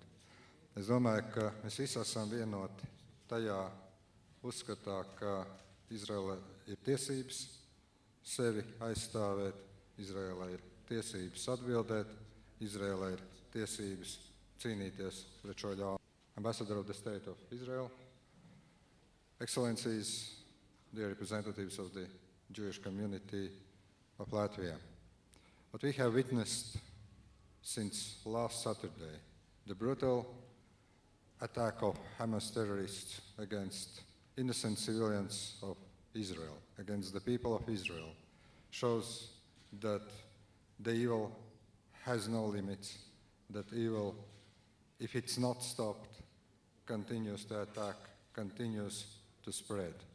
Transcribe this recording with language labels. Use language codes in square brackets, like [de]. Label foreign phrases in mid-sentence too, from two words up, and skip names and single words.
[lv] Es domāju, ka mēs visi esam vienoti tajā uzskatā, ka Izraēla ir tiesības sevi aizstāvēt, Izraēla ir tiesības atbildēt, Izraēla ir tiesības cīnīties pret šo ļaunumu. [en] Ambassador of the State of Israel, Excellencies, dear representatives of the Jewish community of Latvia. What we have witnessed since last Saturday, the brutal attack of Hamas terrorists against innocent civilians of Israel, against the people of Israel, shows that the evil has no limits, that evil, if it's not stopped, continues to attack, continues to spread.